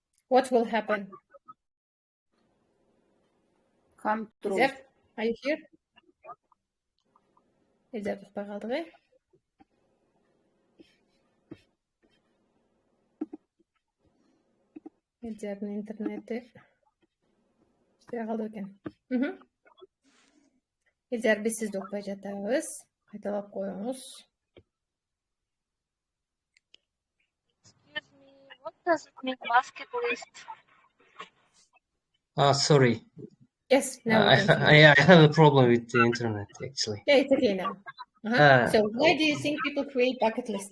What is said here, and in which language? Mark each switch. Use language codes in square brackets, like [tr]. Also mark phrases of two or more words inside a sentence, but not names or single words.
[en] what will happen? Come true. Is there? Are you here? Is that the parade? [ky] Эдердин интернети иштебей калды экен. Эдер биз сизди укпай жатабыз. Кайталап коюңуз. [en] Excuse me, what does it mean bucket list? Sorry. Yes, now we can see. I have a problem with the internet actually. Yeah, it's okay now. So why do you think people create bucket lists?